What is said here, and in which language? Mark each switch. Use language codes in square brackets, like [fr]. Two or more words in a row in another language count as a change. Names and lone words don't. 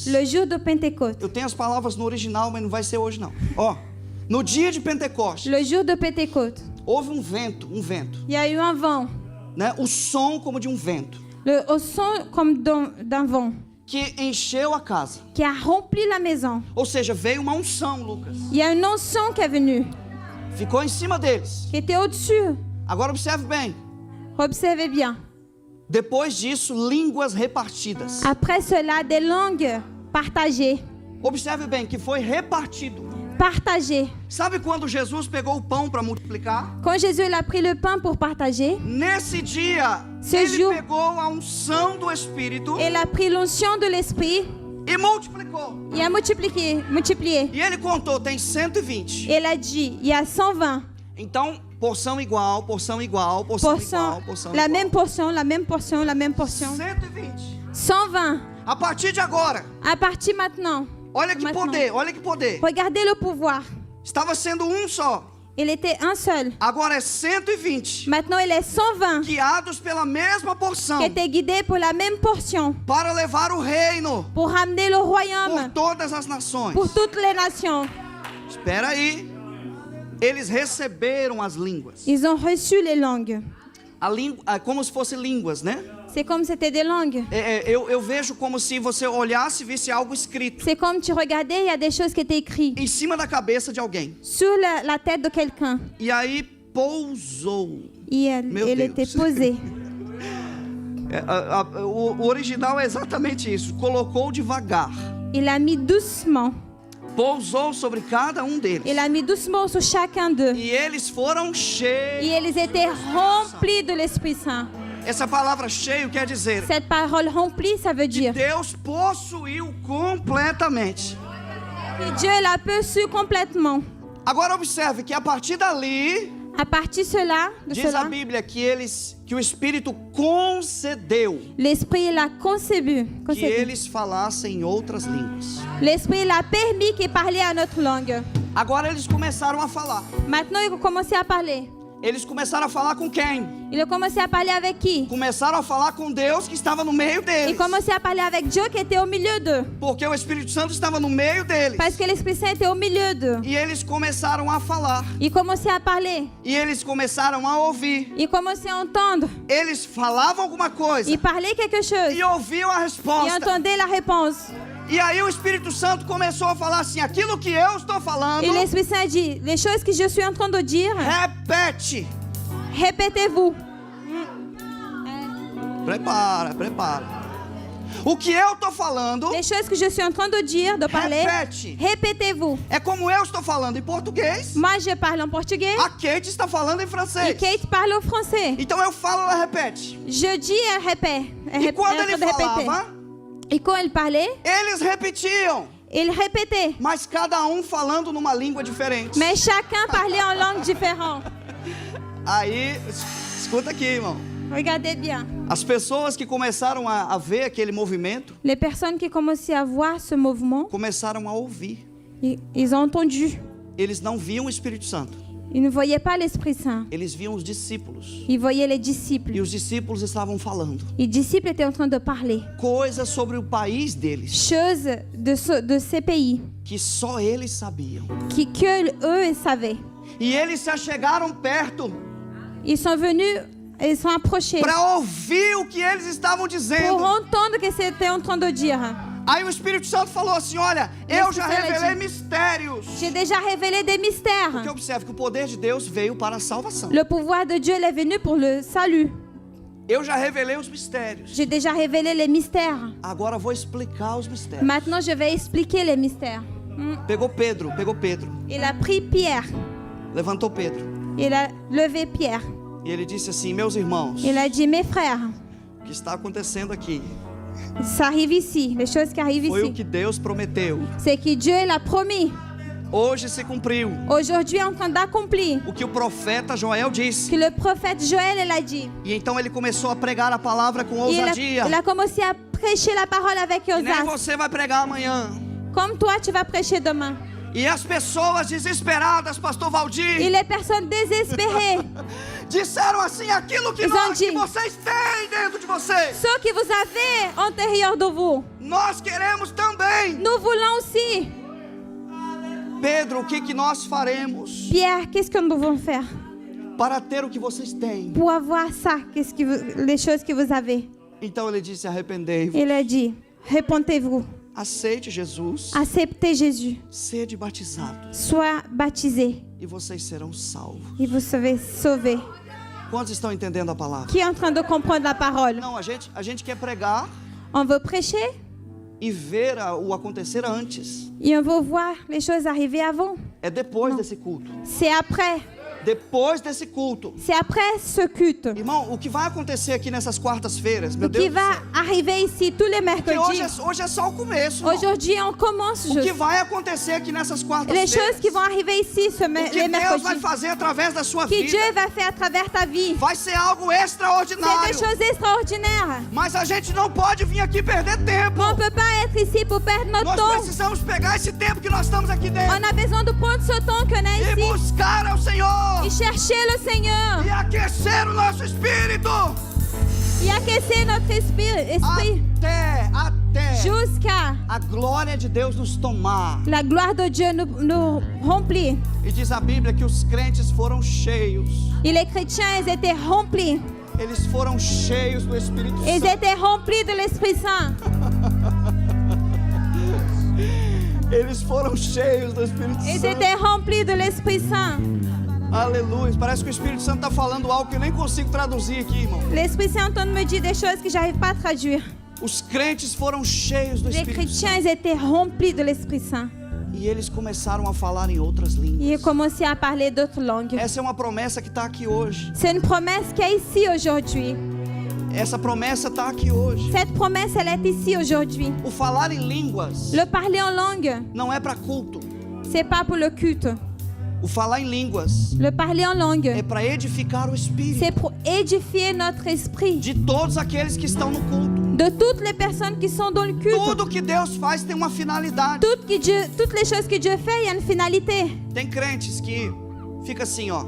[fr] le jour de Pentecôte. [pt] Eu tenho as palavras no original, mas não vai ser hoje não. Ó, no dia de Pentecostes, [fr] Le jour de Pentecôte, [pt] houve um vento, [fr] il y a eu un vent, [pt] né? O som como de um vento, [fr] au son comme d'un vent, [pt] que encheu a casa. [fr] qui a rempli la maison. [pt] Ou seja, veio uma unção, Lucas. [fr] Il y a une onction qui est venue, [pt] Ficou em cima deles. [fr] qui était au-dessus. [pt] Agora observe bem. [fr] Observez bien. [pt] Depois disso, línguas repartidas. [fr] Après cela, des langues partagées. [pt] Observe bem que foi repartido. [fr] Partagées. [pt] Sabe quando Jesus pegou o pão para multiplicar? [fr] Quand Jésus il a pris le pain pour partager, [pt] Nesse dia, [fr] Ce [pt] ele [fr] jour- [pt] pegou a unção do Espírito [fr] il a pris l'onction de l'Esprit [pt] e multiplicou. [fr] et a multiplié. [pt] E ele contou, tem 120. [fr] Il a dit, il y a 120 [pt] Então, porção igual, porção igual, porção igual, porção [fr] la [pt] igual. [fr] même portion, la même portion, la même portion. [pt] 120. [fr] 120. [pt] A partir de agora, [fr] À partir maintenant. [pt] olha que [fr] Maintenant. [pt] poder, olha que poder. [fr] Regardez le pouvoir. [pt] Estava sendo um só. [fr] Il était un seul. [pt] Agora é 120. [fr] Maintenant, il est 120 [pt] Guiados pela mesma porção [fr] qui étaient guidés pour la même portion, [pt] para levar o reino [fr] pour ramener le [pt] por [fr] royaume [pt] todas as nações. [fr] pour toutes les nations. [pt] Espera aí. Eles receberam as línguas. [fr] Ils ont reçu les langues. [pt] A língua, como se fossem línguas, né? [fr] C'est comme c'était des langues. [pt] Eu vejo como se você olhasse e visse algo escrito [fr] C'est comme tu regardais, il y a des choses qui étaient écrites [pt] em cima da cabeça de alguém. [fr] sur la tête de quelqu'un. [pt] E aí, pousou. [fr] Et [pt] Meu [fr] elle [pt] Deus. [fr] était posée. [pt] O original é exatamente isso. Colocou devagar. [fr] Il a mis doucement. [pt] Pousou sobre cada um deles. [fr] Il a mis doucement sur chacun d'eux. [pt] E eles foram cheios. [fr] Et ils étaient remplis de l'Esprit Saint. [pt] Essa palavra cheio quer dizer [fr] Cette parole remplie, ça veut dire [pt] Deus possuiu completamente. [fr] que Dieu l'a perçu complètement. [pt] Agora observe que a partir dali, [fr] À partir de cela, [pt] diz a Bíblia que o Espírito concedeu [fr] l'Esprit l'a conçu. [pt] que eles falassem outras línguas. [fr] L'Esprit l'a permis qu'ils parlaient à notre langue. [pt] Agora eles começaram a falar. [fr] Maintenant, ils ont commencé à parler. [pt] Eles começaram a falar com quem? [fr] Ils ont commencé à parler avec qui? [pt] Começaram a falar com Deus que estava no meio [fr] Ils [pt] deles. [fr] commençaient à parler avec Dieu qui était au milieu d'eux. [pt] Porque o Espírito Santo estava no meio deles. [fr] Parce que l'Esprit Saint était au milieu d'eux. [pt] E eles começaram a falar. [fr] Ils commençaient à parler. [pt] E eles começaram a ouvir. [fr] Ils commençaient à entendre. [pt] Eles falavam alguma coisa [fr] Ils parlaient quelque chose. [pt] e ouviam a [fr] Ils [pt] resposta. [fr] entendaient la réponse. [pt] E aí o Espírito Santo começou a falar assim: aquilo que eu estou falando, [fr] Et l'Esprit Saint dit, les choses que je suis en train de dire, [pt] repete. [fr] répétez-vous. [pt] Prepara. O que eu estou falando [fr] Les choses que je suis en train de dire, de parler, [pt] repete. [fr] répétez-vous. [pt] É como eu estou falando em português, [fr] Moi, je parle en portugais [pt] a Kate está falando em [fr] et [pt] francês. [fr] Kate parle au français. [pt] Então eu falo, ela repete. [fr] Je dis, elle répète. Elle [pt] E [fr] est [pt] quando [fr] en [pt] ele [fr] train de répéter. [pt] falava, [fr] Et quand elle parlait, [pt] eles repetiam, [fr] il répétait. [pt] mas cada um falando numa língua diferente. [fr] Mais chacun parlait en langue différente. [pt] Aí, escuta aqui, irmão. [fr] Regardez bien. [pt] As pessoas que começaram a ver aquele movimento, [fr] Les personnes qui commençaient à voir ce mouvement, [pt] começaram a ouvir. [fr] ils ont entendu. [pt] Eles não viam o Espírito Santo. [fr] Ils ne voyaient pas l'Esprit Saint. [pt] Eles viam os discípulos. [fr] Ils voyaient les [pt] E [fr] disciples. [pt] os discípulos estavam falando [fr] Les disciples étaient en train de parler. [pt] coisas sobre o país deles [fr] Choses de ces pays [pt] que só eles sabiam. [fr] que eux savaient. [pt] E eles se achegaram perto [fr] Ils sont venus, ils sont approchés [pt] para ouvir o que eles estavam [fr] pour [pt] dizendo. [fr] entendre ce qu'ils étaient en train de dire. [pt] Aí o Espírito Santo falou assim: olha, eu já revelei mistérios. [fr] J'ai déjà révélé des mystères. [pt] Porque observe que o poder de Deus veio para a salvação. [fr] Le pouvoir de Dieu il est venu pour le salut. [pt] Eu já revelei os mistérios. [fr] J'ai déjà révélé les mystères. [pt] Agora eu vou explicar os mistérios. [fr] Maintenant, je vais expliquer les mystères. [pt] Pegou Pedro. [fr] Il a pris Pierre. [pt] Levantou Pedro. [fr] Il a levé Pierre. [pt] E ele disse assim: meus irmãos, [fr] Il a dit, mes frères, [pt] o que está acontecendo aqui [fr] ça arrive ici. Les choses qui arrivent [pt] foi o [fr] ici. [pt] que Deus prometeu. [fr] C'est que Dieu il a promis. [pt] Hoje se cumpriu [fr] Aujourd'hui, est en train d'accomplir. [pt] o que o profeta Joel disse. [fr] Que le prophète Joël il a dit. [pt] E então ele começou a pregar a palavra com [fr] Et [pt] ousadia. [fr] il a commencé à prêcher la parole avec [pt] Que nem [fr] audace. [pt] você vai pregar amanhã. [fr] Comme toi, tu vas prêcher demain. [pt] E as pessoas desesperadas, pastor [fr] Et [pt] Valdir, [fr] les personnes désespérées, [pt] disseram assim: aquilo que, [fr] Ils ont dit, [pt] que vocês têm dentro de vocês, [fr] ce que vous avez à l'intérieur de vous, [pt] nós queremos também. [fr] nous voulons aussi. [pt] Pedro, o que nós faremos [fr] Pierre, qu'est-ce que nous devons faire [pt] para ter o que vocês têm? [fr] pour avoir ça, les choses que vous avez? [pt] Então ele disse: arrependei-vos, [fr] Il a dit, répentez-vous, [pt] aceite Jesus, [fr] acceptez Jésus, [pt] sede batizados [fr] sois baptisés [pt] e vocês serão salvos. [fr] et vous serez sauvés. [pt] Quantos estão entendendo a palavra? [fr] Qui est en train de comprendre la parole? [pt] Não, a gente quer pregar [fr] On veut prêcher [pt] e ver o acontecer antes. [fr] et on veut voir les choses arriver avant. [pt] É depois desse culto. [fr] C'est après. [pt] Depois desse culto. [fr] C'est après ce culte. [pt] Irmão, o que vai acontecer aqui nessas quartas-feiras, meu [fr] Ce [pt] Deus [fr] qui [pt] do [fr] va [pt] céu. [fr] arriver ici tous les [pt] Porque [fr] mercredis. [pt] hoje é só o começo. irmão. [fr] Aujourd'hui, on commence [pt] O que [fr] juste. [pt] vai acontecer aqui nessas [fr] Les [pt] quartas-feiras. [fr] choses qui vont arriver ici [pt] O [fr] les [pt] que Deus vai [fr] mercredis. [pt] fazer através da sua [fr] Que [pt] vida. [fr] Dieu va faire à travers ta vie. [pt] Vai ser algo [fr] C'est [pt] extraordinário. [fr] des choses extraordinaires. [pt] Mas a gente não pode vir aqui perder tempo. [fr] On ne peut pas être ici pour perdre notre [pt] Nós [fr] temps. [pt] precisamos pegar esse tempo que nós estamos aqui dentro [fr] On a besoin de prendre ce temps qu'on a [pt] e [fr] ici [pt] buscar ao Senhor [fr] et chercher le Seigneur [pt] e aquecer o nosso espírito [fr] et aquecer notre esprit [pt] até [fr] jusqu'à [pt] a glória de Deus nos tomar. [fr] la gloire de Dieu nous remplir. [pt] E diz a Bíblia que os crentes foram cheios. [fr] Et les chrétiens, ils étaient remplis. [pt] Eles foram cheios do Espírito [fr] Ils [pt] Santo. [fr] étaient remplis de l'Esprit Saint. [pt] Eles foram cheios do Espírito [fr] Ils [pt] Santo. [fr] étaient remplis de l'Esprit Saint. [pt] Aleluia. Parece que o Espírito Santo está falando algo que eu nem consigo traduzir aqui, irmão. [fr] L'Esprit Saint est en train de me dire des choses que j'arrive pas à traduire. [pt] Os crentes foram cheios do [fr] Les [pt] Espírito [fr] chrétiens, [pt] Santo. [fr] ils étaient remplis de l'Esprit Saint. [pt] E eles começaram a falar em outras [fr] Ils [pt] línguas. [fr] commençaient à parler d'autres langues. [pt] Essa é uma promessa que está aqui hoje. [fr] C'est une promesse qui est ici aujourd'hui. [pt] Essa promessa está aqui hoje. [fr] Cette promesse, elle est ici aujourd'hui. [pt] O falar em línguas [fr] Le parler en langue, [pt] não é para culto. [fr] c'est pas pour le culte. [pt] O falar em línguas [fr] Le parler en langue, [pt] é para edificar o espírito [fr] c'est pour édifier notre esprit. [pt] de todos aqueles que estão no culto. [fr] De toutes les personnes qui sont dans le culte. [pt] Tudo que Deus faz tem uma finalidade. [fr] Toutes les choses que Dieu fait, il y a une finalité. [pt] Tem crentes que fica assim, ó.